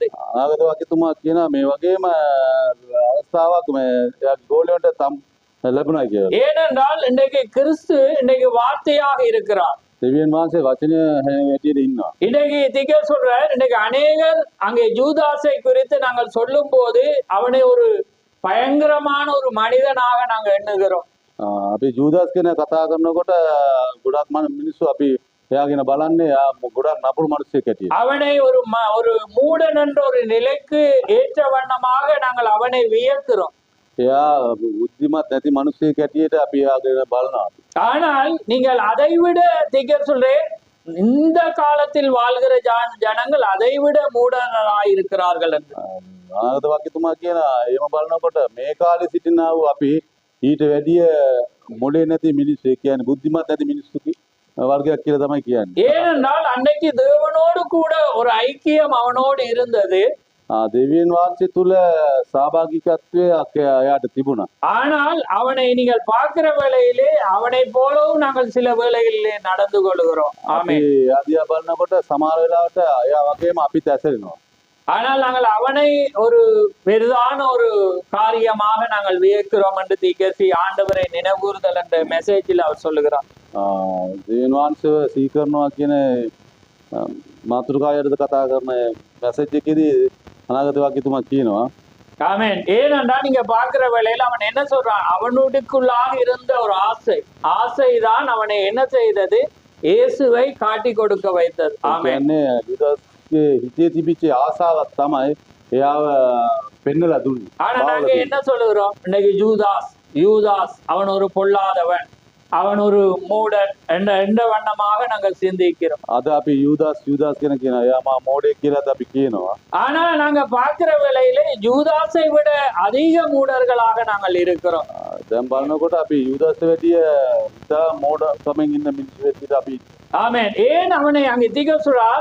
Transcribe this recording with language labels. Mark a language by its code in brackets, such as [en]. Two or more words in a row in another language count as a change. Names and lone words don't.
[si] අනාගත වගතුමා කියනවා මේ වගේම අවස්ථාවක් මේ ගෝලියන්ට ලැබුණා කියලා. [ta] ஏனென்றால் இன்றைக்கு கிறிஸ்து இன்னைக்கு வார்த்தையாக இருக்கிறார். [si] දෙවියන් වහන්සේ වචනය හැටියට ඉන්නවා. [ta] இன்னைக்கு சொல்றார், இன்னைக்கு அநேகர் அங்கே ஜூதாசை குறித்து நாங்கள் சொல்லும் போது அவனை ஒரு பயங்கரமான ஒரு மனிதனாக நாங்கள் எண்ணுகிறோம். [si] අපි ජූදාස් කියන කතා කරනකොට ගොඩක් මිනිස්සු අපි එයා ගැන බලන්නේ එයා ගොඩක් නපුරු මිනිස්සෙක් හැටියට. [ta] அவனை ஒரு மூடன் என்ற ஒரு நிலைக்கு ஏற்ற வண்ணமாக நாங்கள் அவனை வியக்கிறோம். [si] එයා බුද්ධිමත් නැති මිනිස්සෙක් හැටියට අපි එයා ගැන බලනවා. [ta] ஆனால் நீங்கள் அதைவிட சொல்றேன், இந்த காலத்தில் வாழ்கிற ஜனங்கள் அதைவிட மூடராய் இருக்கிறார்கள் என்று. [si] අනාගත වගතුමා කියන එහෙම බලනකොට මේ කාලේ සිටිනා වූ අපි ඊට වැඩිය මොලේ නැති මිනිස්සු, ඒ කියන්නේ බුද්ධිමත් නැති මිනිස්සු වර්ගයක් කියලා තමයි කියන්නේ. [ta] ஏனென்றால் அன்னைக்கு தேவனோடு கூட ஒரு ஐக்கியம் அவனோடு இருந்தது. [si] දෙවියන් වහන්සේ තුල සහභාගීකත්වය එයාට තිබුණා. [ta] ஆனால் அவனை நீங்கள் பார்க்கிற வேளையிலே அவனை போலவும் நாங்கள் சில வேளைகளிலே நடந்து கொள்கிறோம். ஆமென். [si] ආදියා බලනකොට සමහර වෙලාවට එයා වගේම අපිත් ඇසෙනවා. [ta] ஆனால் நாங்கள் அவனை ஒரு பெரிதான ஒரு காரியமாக நாங்கள் வியக்கிறோம் என்று தீக்கசி ஆண்டவரை நினைவுறுதல் என்ற மெசேஜில் அவர் சொல்லுகிறார். [si] දෙවියන් වහන්සේව සීකරනවා කියන මාතෘකාවයටද කතා කරන මැසේජ් එකේදී අනාගත වගතුමා කියනවා. [ta] ஆமென். ஏனென்றால் நீங்க பார்க்கிற வேளையில அவன் என்ன சொல்றான், அவனுக்குள்ளாக இருந்த ஒரு ஆசைதான் அவனை என்ன செய்தது, இயேசுவை காட்டி கொடுக்க வைத்தது. ஆமென். [si] யூதாஸ்ගේ හිතේ තිබිච්ච ආසාවක් තමයි එයාව පෙන්නලා දුන්නේ. [ta] ஆனா நாங்க என்ன சொல்லுகிறோம், இன்னைக்கு யூதாஸ் அவன் ஒரு பொல்லாதவன், அவன் ஒரு மூடன் என்ற வண்ணமாக நாங்கள் சிந்திக்கிறோம். [si] අද අපි යූදාස් කියන කියනවා. එයා මා මෝඩයෙක් කියලාත් අපි කියනවා. [ta] ஆனா நாங்க பார்க்கிற வேளையிலே யூதாசை விட அதிக மூடர்களாக நாங்கள் இருக்கிறோம். [si] දැන් බලනකොට අපි යූදාස්ට වැඩිය ඉතා මෝඩකමින් ඉන්න මිනිස්සු වෙද්දී අපි [ta] ஆமென். ஏன் அவனை அங்கே திகசுறார்?